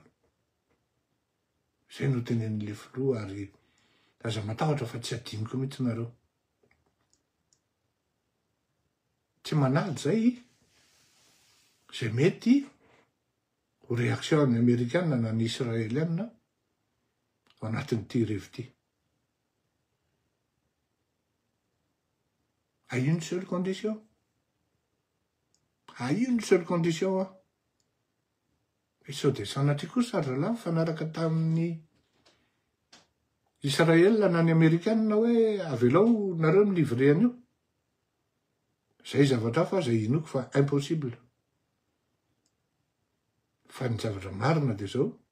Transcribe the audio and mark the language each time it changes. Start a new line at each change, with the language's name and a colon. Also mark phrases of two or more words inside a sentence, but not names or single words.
Malagasy: Zay no tenen'le filoha ary aza matahotra fa tsy adiniko mihitsy nareo. Tsy manady zay mety ho réaction ny Amerikana na ny Israeliana ao anatin'ity rivo ity.
French: À une seule condition. À une seule condition.
Malagasy: Et sao dia sanatria kosa zalahy mifanaraka tamin'ny Israel na ny Amerikana hoe avelao nareo milivre an'io. Zay zavatra fa zay inoko fa impossible. Fa ny zavatra marina dia zao.